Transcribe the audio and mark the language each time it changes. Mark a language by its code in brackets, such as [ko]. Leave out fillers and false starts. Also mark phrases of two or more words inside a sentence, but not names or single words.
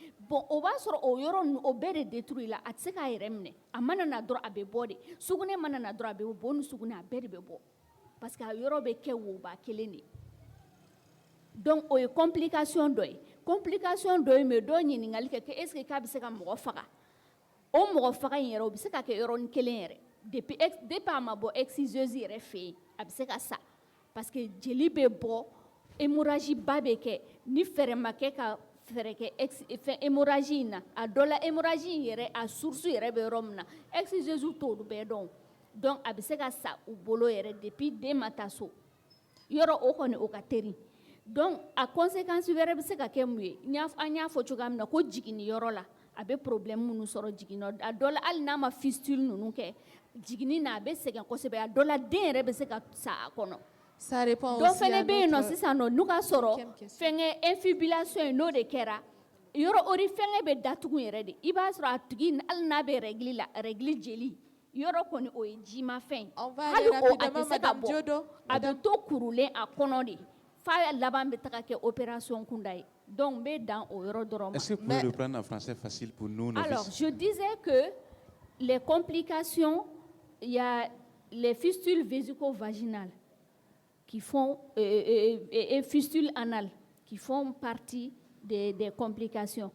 [bm] Bon o b'a sɔrɔ o yɔrɔ ninnu o bɛɛ de détruit la a tɛ se k'a yɛrɛ minɛ. A mana na dɔrɔn a bɛ bɔ de. Sugunɛ mana na dɔrɔn a bɛ bɔ ni sugunɛ a bɛɛ de bɛ bɔ [fr] parce que [bm] a yɔrɔ bɛ kɛ woba kelen de. Donc o ye complication dɔ ye. Complication dɔ ye mais dɔw ɲininkali kɛ [fr] est ce que [bm] k'a bɛ se ka mɔgɔ faga. O mɔgɔ faga in yɛrɛ o bɛ se ka kɛ yɔrɔnin kelen yɛrɛ. Depuis a ma bɔ exciseuse yɛrɛ fɛ yen a bɛ se ka sa [fr] parce que [bm] jeli bɛ bɔ hémorragie ba bɛ kɛ ni fɛɛrɛ ma kɛ ka fɛɛrɛ kɛ hémorragie in na a dɔ la hémorragie in yɛrɛ a source yɛrɛ bɛ yɔrɔ min na exciseuse t'olu bɛɛ dɔn donc a bɛ se ka sa u bolo yɛrɛ depuis den ma taa so yɔrɔ o kɔni o ka teri donc a conséquence wɛrɛ bɛ se ka kɛ mun ye an y'a fɔ cogoya min na ko jiginniyɔrɔ la a bɛ problème minnu sɔrɔ jiginniyɔrɔ a dɔ la hali n'a ma fistule ninnu kɛ jiginni na a bɛ sɛgɛn kosɛbɛ a dɔ la den yɛrɛ bɛ se ka sa a kɔnɔ. [fr] Ça répond [bm] dɔ [fr] aussi [bm] fɛnɛ [fr] à [bm] bɛ yen nɔ [fr] notre [bm] sisan nɔ n'u ka sɔrɔ fɛngɛ infibulation ye n'o de kɛra yɔrɔ o de fɛngɛ bɛ datugu yɛrɛ de i b'a sɔrɔ a tigi hali n'a bɛ règle la règle jeli yɔrɔ kɔni o ye jimafɛn hali o a tɛ se ka bɔ a bɛ to kurulen a kɔnɔ de f'a laban bɛ taga kɛ opération kunda ye donc n bɛ dan o yɔrɔ dɔrɔn ma. [fr] Est-ce que vous pouvez reprendre en français facile pour nous novices? Alors je disais que les complications, il y a les fistules vésico-vaginales qui font et fistules anales qui font partie des complications.